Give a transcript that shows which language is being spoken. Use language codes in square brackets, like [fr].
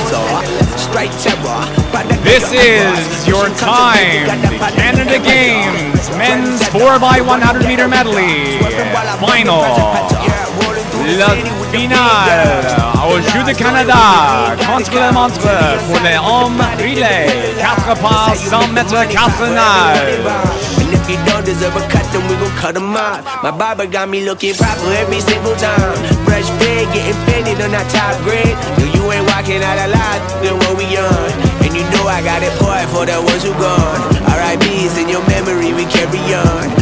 [en] This is your time, the Canada Games men's 4x100 meter medley final. [fr] La finale aux Jeux de Canada contre le montre pour les hommes relais 4 pas 100 mètres 4 nages. [en] If you don't deserve a cut, then we gon' cut them out. My barber got me looking proper every single time. Fresh big, getting faded on that top grade. No, you ain't walking out alive, then what we on? And you know I got it poured for the ones who gone. R.I.P.'s in your memory, we carry on.